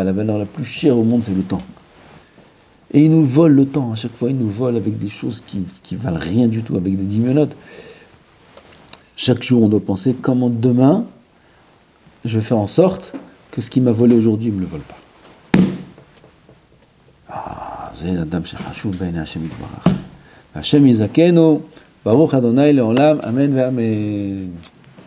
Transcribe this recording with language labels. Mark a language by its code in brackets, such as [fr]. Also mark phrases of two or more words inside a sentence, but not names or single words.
[fr] La valeur la plus chère au monde, c'est le temps. Et il nous vole le temps. À chaque fois, il nous vole avec des choses qui valent rien du tout, avec des dimenotes. Chaque jour, on doit penser comment demain, je vais faire en sorte que ce qui m'a volé aujourd'hui ne me le vole pas. [he] זה אדם שחשוב בעיני השם יתברך. והשם יזכנו, ברוך אדוני לעולם, אמן ואמן.